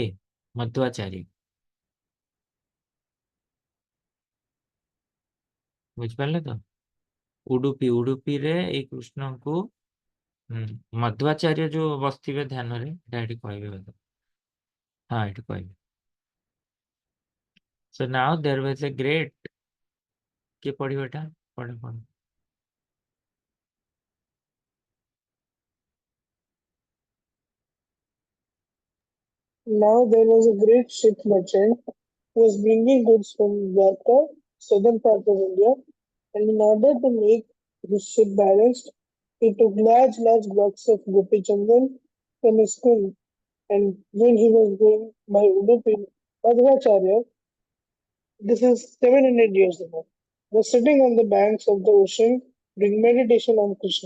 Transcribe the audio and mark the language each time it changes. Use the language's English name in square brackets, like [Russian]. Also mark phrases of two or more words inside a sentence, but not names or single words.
[Odia] ମଧ୍ୱାଚାର୍ଯ୍ୟ। ବୁଝିପାରିଲେ ତ? ଉଡୁପିରେ ଏଇ କୃଷ୍ଣଙ୍କୁ ମଧ୍ୱାଚାର୍ଯ୍ୟ ଯୋଉ ବସିଥିବେ ଧ୍ୟାନରେ, ଏଇଟା ଏଠି କହିବେ ବୋଧେ। ହଁ ଏଠି କହିବେ। [English] So now there was a great, [Odia] କିଏ ପଢିବ ଏଟା? ପଢ। [English] Now there was a great ship merchant who was bringing goods from Yatra, southern part of India, and in order to make his ship balanced, he took large blocks of Gopi Chandan from his school, and when he was going by Udupi, Madhvacharya, this is 700 years ago, was sitting on the banks of the ocean doing meditation on Krishna.